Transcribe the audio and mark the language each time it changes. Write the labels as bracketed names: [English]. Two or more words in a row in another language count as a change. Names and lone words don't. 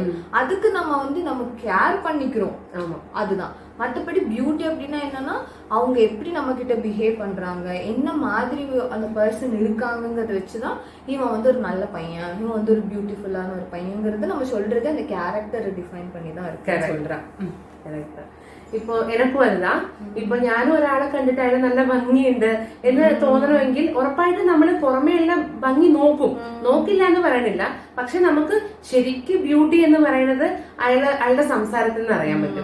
[Tamil] அதுக்கு நம்ம வந்து நம்ம கேர் பண்ணிக்கிறோம், அதுதான். மற்றபடி பியூட்டி அப்படின்னா என்னன்னா அவங்க எப்படி நம்ம கிட்ட பிஹேவ் பண்றாங்க, என்ன மாதிரி அந்த பர்சன் இருக்காங்கிறத வச்சுதான் இவன் வந்து ஒரு நல்ல பையன், இவன் வந்து ஒரு பியூட்டிஃபுல்லான ஒரு பையன்ங்கிறது நம்ம சொல்றது அந்த கேரக்டரை டிஃபைன் பண்ணி தான் இருக்கு சொல்றேன். [Malayalam] ഇപ്പൊ എനക്കും അതുதான். ഇപ്പൊ ഞാനും ഒരാളെ കണ്ടിട്ട് അയാൾ നല്ല ഭംഗിയുണ്ട് എന്ന് തോന്നണമെങ്കിൽ ഉറപ്പായിട്ടും നമ്മൾ പുറമേയുള്ള ഭംഗി നോക്കില്ല എന്ന് പറയണില്ല. പക്ഷെ നമുക്ക് ശരിക്കും ബ്യൂട്ടി എന്ന് പറയുന്നത് അയാളുടെ സംസാരത്തിൽ നിന്ന് അറിയാൻ പറ്റും.